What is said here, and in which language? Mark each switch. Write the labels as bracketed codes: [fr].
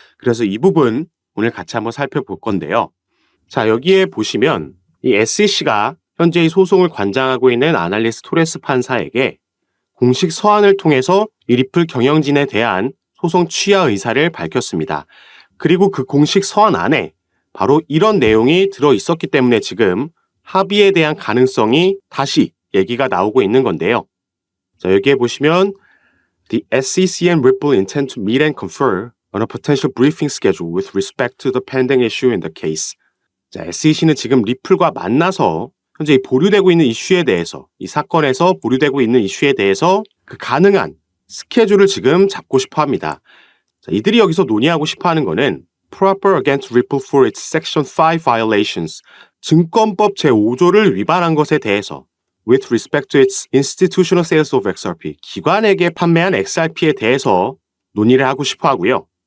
[ko] 그래서 이 부분 오늘 같이 한번 살펴볼 건데요. 자, 여기에 보시면 이 SEC가 현재 이 소송을 관장하고 있는 아날리스트 토레스 판사에게 공식 서한을 통해서 이 리플 경영진에 대한 소송 취하 의사를 밝혔습니다. 그리고 그 공식 서한 안에 바로 이런 내용이 들어 있었기 때문에 지금 합의에 대한 가능성이 다시 얘기가 나오고 있는 건데요. [en] 자, 여기에 보시면 The SEC and Ripple intend to meet and confer on a potential briefing schedule with respect to the pending issue in the case. [ko] 자, SEC는 지금 리플과 만나서 현재 보류되고 있는 이슈에 대해서 이 사건에서 보류되고 있는 이슈에 대해서 그 가능한 스케줄을 지금 잡고 싶어 합니다. 자, 이들이 여기서 논의하고 싶어 하는 거는 [en] proper against Ripple for its Section 5 violations, [ko] 증권법 제5조를 위반한 것에 대해서 [en] with respect to its institutional sales of XRP, [ko] 기관에게 판매한 XRP에 대해서 논의를 하고 싶어 하고요.